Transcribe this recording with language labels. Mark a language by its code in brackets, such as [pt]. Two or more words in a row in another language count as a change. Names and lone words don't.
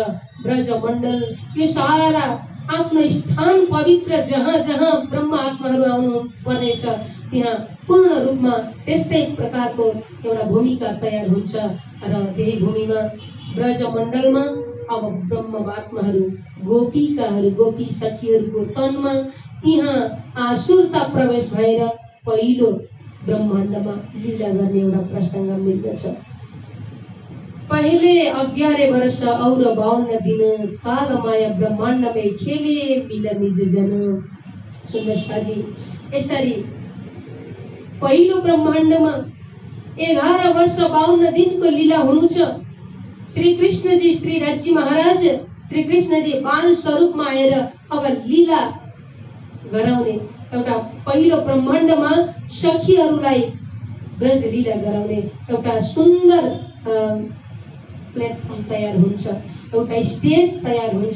[ne] ब्रजमण्डल यो सारा आफ्नो स्थान पवित्र जहाँ जहाँ ब्रह्म आत्माहरू आउनु पर्नेछ त्यहाँ पूर्ण रूपमा त्यस्तै प्रकारको एउटा भूमिका तयार हुन्छ। र त्यही भूमिमा ब्रजमण्डलमा अब ब्रह्म आत्माहरू, गोपिकाहरू, गोपी सखीहरूको तनमा त्यहाँ आसुरता प्रवेश भएर पहिलो ब्रह्माण्डमा लीला गर्ने एउटा प्रसङ्ग मिल्दछ। [hi] पहले 11 वर्ष और 52 दिन काल माया ब्रह्मांड में खेले मिल निज जन। [ne] सुन्दर साजी यसरी पहिलो ब्रह्माण्डमा 11 वर्ष 52 दिनको लीला हुनु छ। श्री कृष्णजी, श्री राज्य महाराज श्री कृष्णजी बाल स्वरूपमा आएर अब लीला गराउने एउटा पहिलो ब्रह्माण्डमा सखीहरूलाई ब्रज लीला गराउने एउटा सुन्दर प्लेटफर्म तयार हुन्छ, एउटा स्टेज तयार हुन्छ।